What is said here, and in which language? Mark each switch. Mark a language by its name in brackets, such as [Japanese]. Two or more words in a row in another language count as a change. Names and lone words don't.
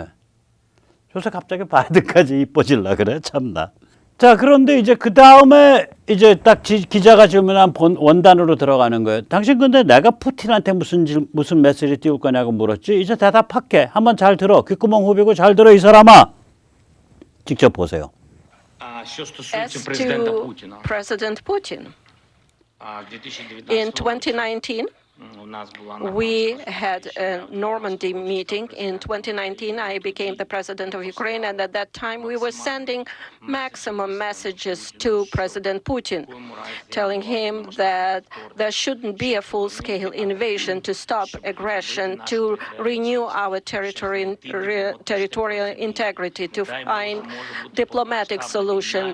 [Korean] 요새 갑자기 바이든까지 이뻐질라 그래. 참나. 자, 그런데 이제 그 다음에 이제 딱 기자가 질문한 원단으로 들어가는 거예요. 당신 근데 내가 푸틴한테 무슨 메시지 띄울 거냐고 물었지. 이제 대답할게. 한번 잘 들어. 귓구멍 후비고 잘 들어 이 사람아. 직접 보세요. [Ukrainian] Що [English] As [Ukrainian] стосується президента [English] to [Ukrainian] Путіна, [English] President Putin, [Ukrainian] в 2019 [English] in 2019, [Ukrainian] у нас була [English] we had a Normandy meeting. In 2019, I became the president of Ukraine, and at that time, we were sending maximum messages to President Putin, telling him that there shouldn't be a full-scale invasion, to stop aggression, to renew our territorial integrity, to find diplomatic solution.